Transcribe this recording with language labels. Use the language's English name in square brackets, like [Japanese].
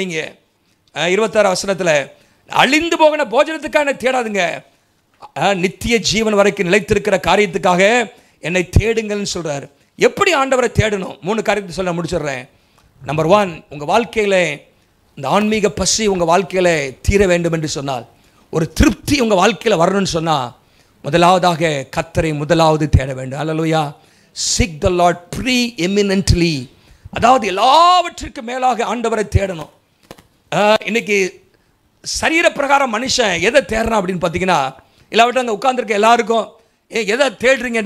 [Tamil] நீங்கள் 26 வசனத்தில், அழிந்து போகிற போஜனத்துக்காக என்னை தேடாதுங்க, நித்திய ஜீவன் வரைக்கும் நிலைத்திருக்கிற காரியத்துக்காக என்னை தேடுங்கள்னு சொல்கிறார். எப்படி ஆண்டவரை தேடணும்? 3 காரியத்தை சொல்ல முடிச்சிடுறேன். நம்பர் 1, உங்கள் வாழ்க்கையில் இந்த ஆன்மீக பசி உங்கள் வாழ்க்கையில் தீர வேண்டும் என்று சொன்னால், ஒரு திருப்தி உங்கள் வாழ்க்கையில் வரணும்னு சொன்னால், முதலாவதாக கர்த்தரை முதலாவது தேட வேண்டும். அல்லேலூயா. [English] seek the Lord pre-eminently. [Tamil] அதாவது எல்லாவற்றிற்கும் மேலாக ஆண்டவரை தேடணும். இன்னைக்கு சரீர பிரகாரம் மனுஷன் எதை தேடுறான் அப்படின்னு பார்த்தீங்கன்னா, இல்லாவிட்டு அங்கே உட்காந்துருக்க எல்லாருக்கும் எதை தேடுறீங்க?